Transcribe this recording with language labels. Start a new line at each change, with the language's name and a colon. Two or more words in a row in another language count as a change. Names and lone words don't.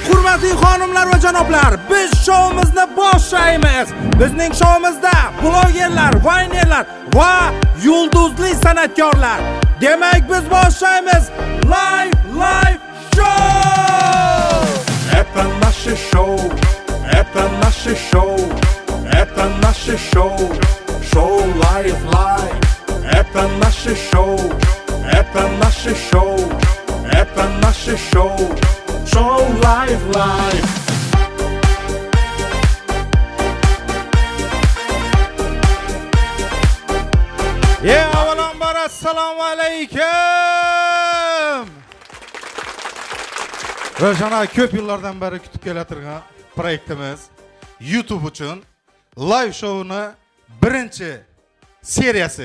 Uzbek: Hurmatli xonimlar va janoblar, biz shouimizni boshlaymiz. Bizning shouimizda blogerlar, vaynerlar va yulduzli san'atkorlar. Demak, biz boshlaymiz.
English: Live show!
Russian: Это наше шоу, это наше шоу, это наше шоу, шоу Live. Это наше шоу, это наше шоу, это наше шоу, шоу Live.
Uzbek: Avvalambor assalomu alaykum. Rojana ko'p yillardan beri kutib kelaturgan proyektimiz YouTube uchun live show'ni birinchi seriyasi.